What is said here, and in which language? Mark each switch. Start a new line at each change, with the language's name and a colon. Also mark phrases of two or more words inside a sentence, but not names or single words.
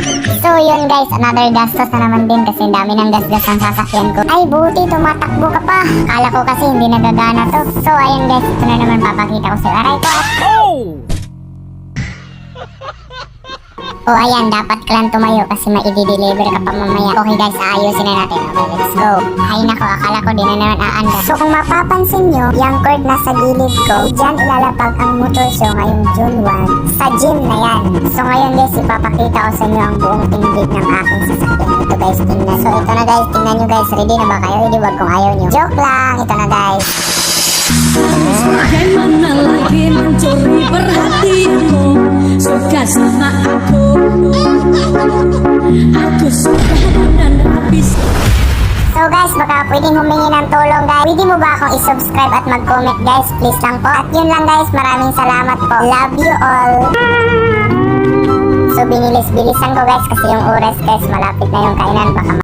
Filipino: So yun guys, another gastos na naman din kasi dami ng gasgas ang sasakyan ko. Ay buti, tumatakbo ka pa. Kala ko kasi hindi nagagana to. So ayun guys, ito na naman papakita ko sa aray ko. O ayan, dapat ka lang tumayo kasi maidi-deliver ka pa mamaya. Okay guys, ayusin na natin.
English: Okay, let's go.
Filipino: Ay nako, akala ko di na naman aanda. So kung mapapansin nyo, yung cord nasa gilid ko, dyan ilalapag ang
English: motor show
Filipino: ngayong June 1 sa gym na yan. So ngayon guys, ipapakita ko sa inyo ang buong tindig ng aking sasakyan. Ito guys, tingnan. So ito na guys, tingnan nyo guys. Ready na ba kayo? Ready, wag kung ayaw nyo. Joke lang, ito na guys.
Indonesian: Bagaimana lagi mencuri perhatianmu, suka sama aku sudah dan habis.
Filipino: So guys, baka pwedeng humingi ng tulong guys. Pwede mo ba akong i-subscribe at mag-comment guys? Please lang po. At yun lang guys, maraming salamat po.
English: Love you all.
Filipino: So binilis-bilisan ko guys kasi yung oras guys, malapit na yung kainan. Baka